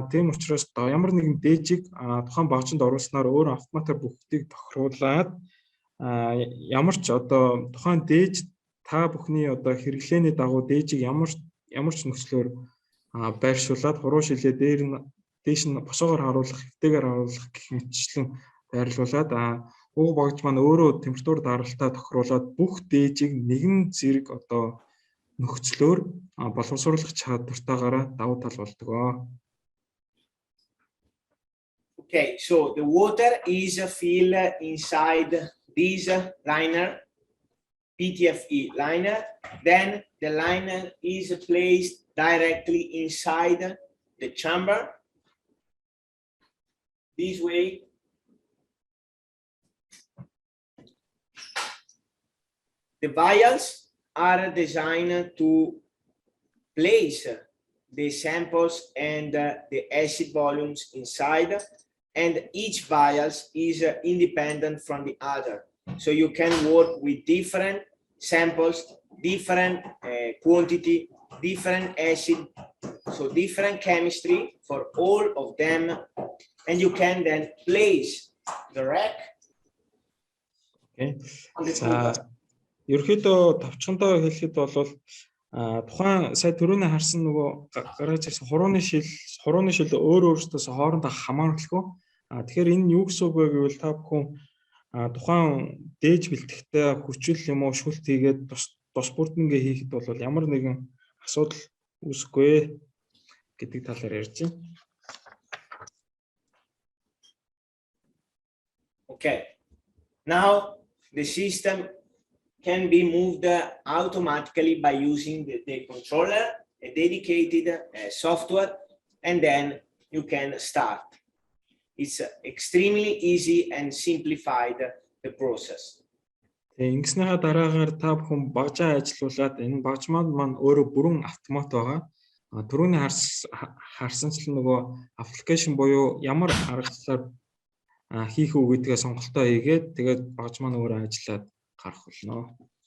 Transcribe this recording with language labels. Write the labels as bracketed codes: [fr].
[mn] Тийм учраас ямар нэгэн дээжийг тухайн багжинд оруулснаар өөрөө автоматар бүгдийг тохируулаад ямар ч одоо тухайн дээж та бүхний одоо хэрэглээний дагуу дээжийг ямар ч нөхцлөөр байршуулад хуруу шилээ дээш нь босоогоор харуулах, хэвтэйгээр харуулах гэх мэтчлэн байрлуулад уг багж маань өөрөө температур даралтаа тохируулаад бүх дээжийг нэгэн зэрэг одоо нөхцлөөр боловсруулах чадвартаагаараа давуу тал болдог. [en] Okay, so the water is filled inside this liner, PTFE liner. Then the liner is placed directly inside the chamber. This way. The vials are designed to place the samples and the acid volumes inside, and each vial is independent from the other. So you can work with different samples, different quantity, different acid, so different chemistry for all of them, and you can then place the rack. Okay. [mn] Ерөөхдөө товчхондоо хэлэхэд бол тухайн сая түрүүний харсан нөгөө гаргаж ирсэн хурууны шил өөрөөсөөс хоорондоо хамааралгүй. Тэгэхээр энэ юу гэсэн үг вэ гэвэл та бүхэн тухайн дээж бэлтгэхтэй хүчил юм уу шүлт хийгээд тус бүрдэнгээ хийхэд бол ямар нэгэн асуудал үүсэхгүй гэдэг талаар ярьж байна. [en] Okay. Now the system can be moved automatically by using the controller, a dedicated software, and then you can start. It's extremely easy and simplified the process. [mn] Ингэснийхаа дараагаар та бүхэн багжаа ажилуулад энэ багж маань өөрөө бүрэн автомат байгаа. Түрүүний харсанчлан нөгөө аппликейшн буюу ямар аргачлалаар хийх үү гэдгээ сонголтоо хийгээд тэгээд багж маань өөрөө ажиллаад гарах болно.